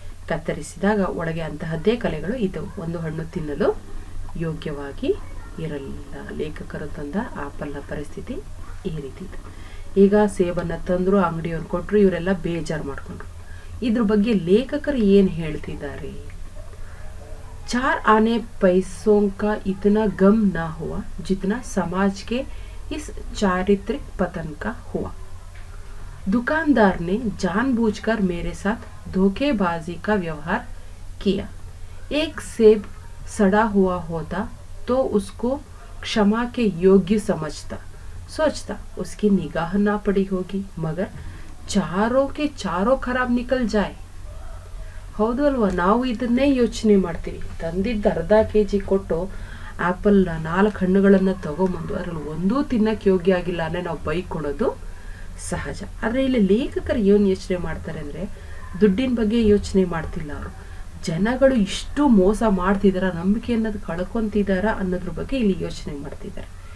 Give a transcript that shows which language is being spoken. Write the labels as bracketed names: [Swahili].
[Kannada] ಕತ್ತರಿಸಿದಾಗ ಒಳಗೆ ಅಂತಹದ್ದೇ ಕಲೆಗಳು ಇದ್ದವು. ಒಂದು ಹಣ್ಣು ತಿನ್ನಲು ಯೋಗ್ಯವಾಗಿ ಇರಲಿಲ್ಲ. ಲೇಖಕರು ತಂದ ಆಪಲ್ನ ಪರಿಸ್ಥಿತಿ ಈ ರೀತಿ ಇದೆ. ಈಗ ಸೇಬನ್ನು ತಂದ್ರು, ಅಂಗಡಿಯವ್ರು ಕೊಟ್ಟರು, ಇವರೆಲ್ಲ ಬೇಜಾರು ಮಾಡ್ಕೊಂಡ್ರು. ಇದ್ರ ಬಗ್ಗೆ ಲೇಖಕರು ಏನು ಹೇಳ್ತಿದ್ದಾರೆ? [Hindi] 4 आने पैसों का इतना गम ना हुआ जितना समाज के इस चारित्रिक पतन का हुआ. दुकानदार ने जानबूझकर मेरे साथ धोखेबाजी का व्यवहार किया. एक सेब सड़ा हुआ होता तो उसको क्षमा के योग्य समझता, सोचता उसकी निगाह ना पड़ी होगी, मगर चारों के चारों खराब निकल जाए. [Kannada] ಹೌದು ಅಲ್ವಾ? ನಾವು ಇದನ್ನೇ ಯೋಚನೆ ಮಾಡ್ತೀವಿ. ತಂದಿದ್ದ ಅರ್ಧ ಕೆಜಿ ಕೊಟ್ಟು ಆಪಲ್ನ 4 ಹಣ್ಣುಗಳನ್ನು ತಗೊಂಬಂದು ಅದರಲ್ಲಿ ಒಂದೂ ತಿನ್ನಕ್ಕೆ ಯೋಗ್ಯ ಆಗಿಲ್ಲ ಅಂದರೆ ನಾವು ಬೈಕೊಳೋದು ಸಹಜ. ಆದರೆ ಇಲ್ಲಿ ಲೇಖಕರು ಏನು ಯೋಚನೆ ಮಾಡ್ತಾರೆ ಅಂದರೆ, ದುಡ್ಡಿನ ಬಗ್ಗೆ ಯೋಚನೆ ಮಾಡ್ತಿಲ್ಲ ಅವರು. ಜನಗಳು ಇಷ್ಟು ಮೋಸ ಮಾಡ್ತಿದಾರ, ನಂಬಿಕೆ ಅನ್ನೋದು ಕಳ್ಕೊಂತಿದಾರ ಅನ್ನೋದ್ರ ಬಗ್ಗೆ ಇಲ್ಲಿ ಯೋಚನೆ ಮಾಡ್ತಿದ್ದಾರೆ.